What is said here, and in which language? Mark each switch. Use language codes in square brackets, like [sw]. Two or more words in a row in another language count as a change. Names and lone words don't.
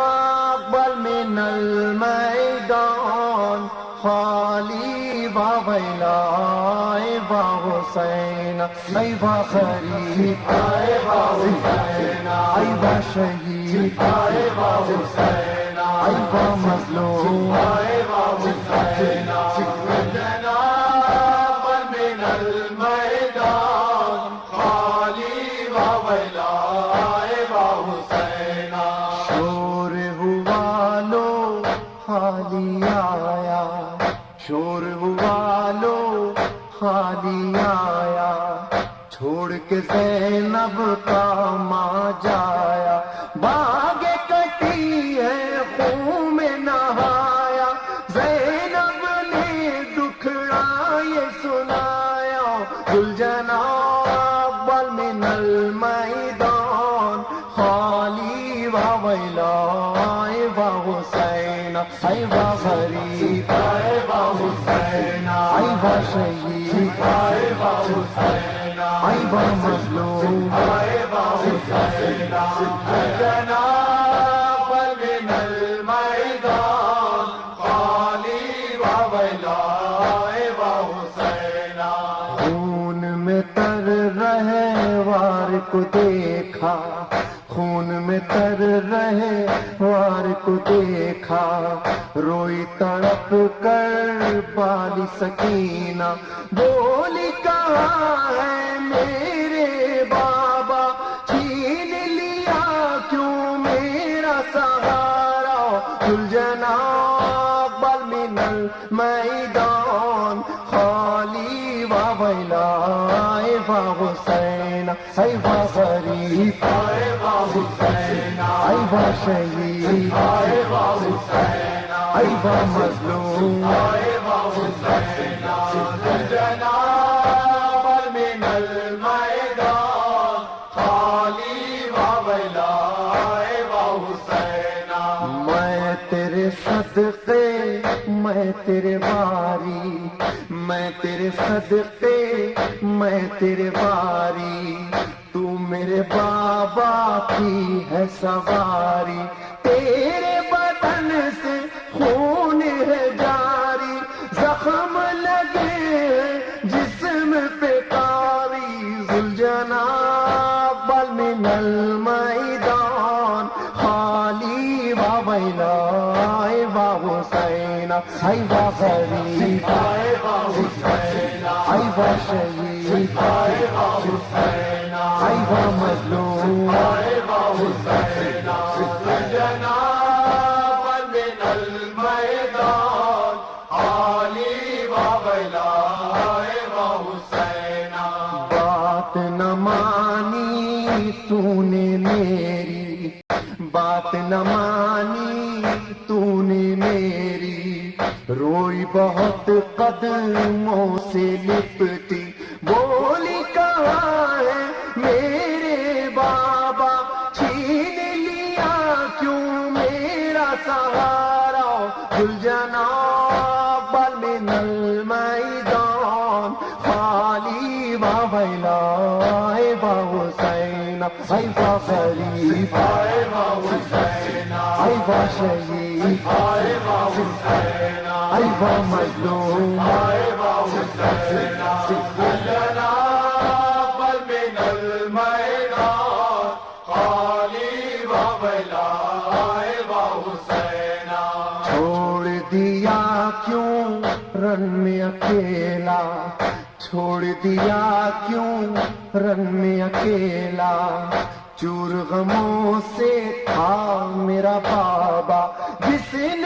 [ar] اقبل من المیدان خالی و ویلا ای با حسین ای با خریف ای با حسین ای با شہید ای با حسین ای با مظلوم ای با حسین جناب من المیدان خالی و ویلا ای با حسین [ur] شور ہوا لو خالی آیا شور ہوا لو خالی آیا چھوڑ کے زینب کا ماں جایا باغ کٹی ہے خون میں نہایا زینب نے دکھڑا یہ سنایا [ar] ذوالجناح اقبل من المیدان خالی و ویلا ای با حسین ای با غریب ای با حسین ای با شہید ای با حسین ای با مظلوم ای با حسین جناب من المیدان خالی و ویلا ای با حسین [ur] خون میں تر رہے وار کو دیکھا خون میں تر رہے وار کو دیکھا روئی تڑپ کر بالی سکینہ بولی کہاں ہے میرے بابا چھین لیا کیوں میرا سہارا [ar] ذوالجناح اقبل من المیدان خالی و ویلا ای با حسین ای با غریب ای با حسین ای با شہید ای با حسین ای با مظلوم ای با حسین جناب من المیدان خالی و ویلا ای با حسین [ur] میں تیرے صدقے میں تیرے واری میں تیرے صدقے میں تیرے واری تو میرے بابا کی ہے سواری تیرے بدن سے خون ہے جاری زخم لگے جسم پہ کاری [ar] ذوالجناح اقبل من المیدان خالی و ویلا ای با حسین ای با غریب ای با حسین ای با شہید ای با حسین ای با مظلوم ای با حسین جناب من المیدان خالی و ویلا ای با حسین [ur] بات نہ مانی تو نے میری بات نہ مانی تو نے میری روئی بہت قدموں سے لپٹی بولی کہاں ہے میرے بابا چھین لیا کیوں میرا سہارا ذوالجناح [ar] اقبل من المیدان خالی و ویلا ای با حسین ای با غریب ای با حسین ای با شہید آئے با حسین ای با مظلوم آئے با حسین لنا بل من المیدان خالی و ویلا آئے با حسین [ur] چھوڑ دیا کیوں رن میں اکیلا چھوڑ دیا کیوں رن میں اکیلا چور غموں سے تھا میرا بابا جس نے